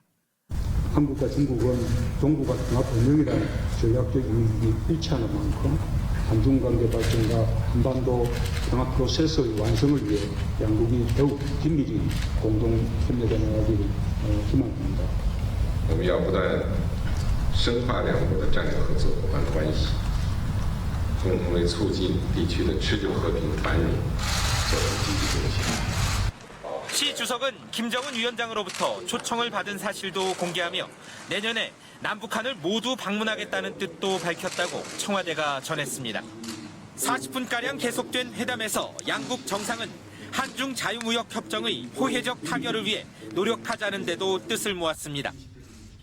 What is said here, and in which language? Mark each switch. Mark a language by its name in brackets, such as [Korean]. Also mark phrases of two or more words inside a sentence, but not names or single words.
[Korean] 한국과 중국은 동북아 통합 번영이라는 전략적 이익이 일치하는 만큼 한중관계 발전과 한반도 평화 프로세스의 완성을 위해 양국이 더욱 긴밀히 공동 협력해 나가기를 희망합니다. [Chinese] 我们要不断深化两国的战略合作伙伴关系，共同为促进地区的持久和平繁荣做出积极贡献。 [Korean] 시 주석은 김정은 위원장으로부터 초청을 받은 사실도 공개하며 내년에 남북한을 모두 방문하겠다는 뜻도 밝혔다고 청와대가 전했습니다. 40분가량 계속된 회담에서 양국 정상은 한중 자유무역 협정의 호혜적 타결을 위해 노력하자는 데도 뜻을 모았습니다.